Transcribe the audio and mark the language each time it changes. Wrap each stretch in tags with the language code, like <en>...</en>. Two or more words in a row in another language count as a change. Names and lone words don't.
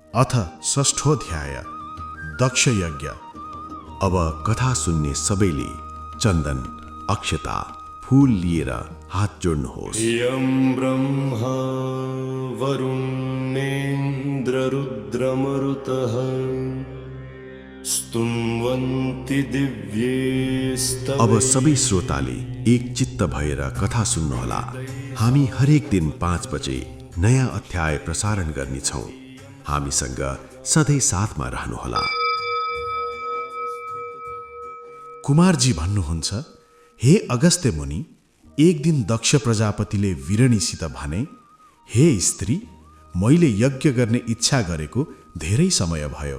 <sa>अथ षष्ठोऽध्याय दक्ष यज्ञ।</sa> <ne>अब कथा सुन्ने सबैले चन्दन, अक्षता, फूल लिएर हात जोड्नुहोस्।</ne> <sa>यं ब्रह्मा वरुणेन्द्ररुद्रमरुतः स्तुन्वन्ति दिव्यैस्तवैः।</sa> <ne>अब सबै श्रोताले एक चित्त भएर कथा सुन्नुहोला। हामी हरेक दिन 5 बजे नयाँ अध्याय प्रसारण गर्नेछौँ। हामीसँग सधैँ साथमा रहनुहोला। कुमारजी भन्नुहुन्छ, हे अगस्त्य मुनि, एक दिन दक्ष प्रजापतिले वीरणीसित भने, हे स्त्री, मैले यज्ञ गर्ने इच्छा गरेको धेरै समय भयो।</ne>